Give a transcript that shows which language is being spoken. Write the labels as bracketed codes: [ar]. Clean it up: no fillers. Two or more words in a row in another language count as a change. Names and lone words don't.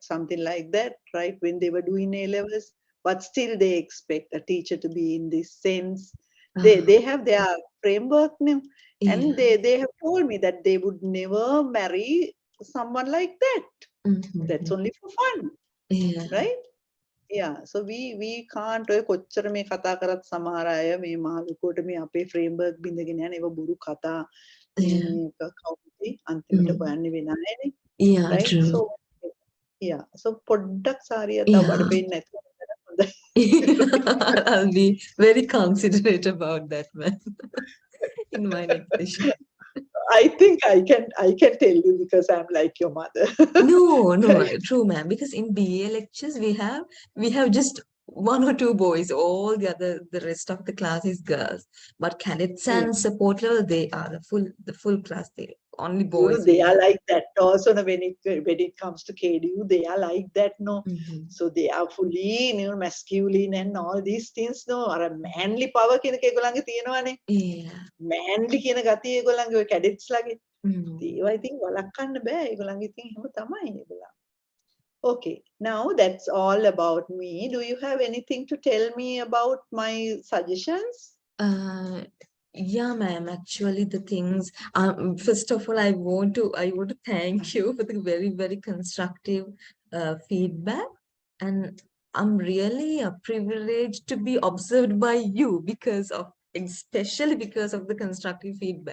[en] Something like that, right? When they were doing A-levels, but still they expect a teacher to be in this sense. They have their framework now, and they have told me that they would never marry someone like that. That's only for fun, right? Yeah, so we can't [si] ඔය කොච්චර මේ කතා කරත් සමහර අය මේ මහලුකුවට මේ අපේ framework බින්දගෙන යන ඒවා බුරු කතා මේ කවුරුද අන්තිමට හොයන්නේ වෙන අයනේ. [en] Yeah, right? true. So Yeah. So [si] පොඩ්ඩක් සාරිය තව බඩ [en] Yeah. [si] පේන්නේ නැතුව හොඳයි. [en] I'll be very considerate about that, man, in my next session. I think I can tell you because I'm like your mother. No, no, Right? true, ma'am. Because in BA lectures we have just one or two boys. All the rest of the class is girls. But cadets Yeah. and support level, they are the full class. They only You know, boys they we are have. like that also. No, when it comes to KDU, they are like that. No, Mm-hmm. so they are fully, masculine and all these things. No, or a manly power [si] කියන එක ඒගොල්ලන්ගේ තියෙනවානේ. [en] Yeah. [si] manly කියන ගතිය ඒගොල්ලන්ගේ ඔය cadets ලගේ. Mm. ඒවා ඉතින් වළක්වන්න බෑ. ඒගොල්ලන්ගේ ඉතින් එහෙම තමයි ඒගොල්ලන්. [en] Okay, now that's all about me. Do you have anything to tell me about my suggestions? Uh, yeah, ma'am. Actually, the things. First of all, I want to thank you for the very very constructive feedback, and I'm really privileged to be observed by you especially because of the constructive feedback.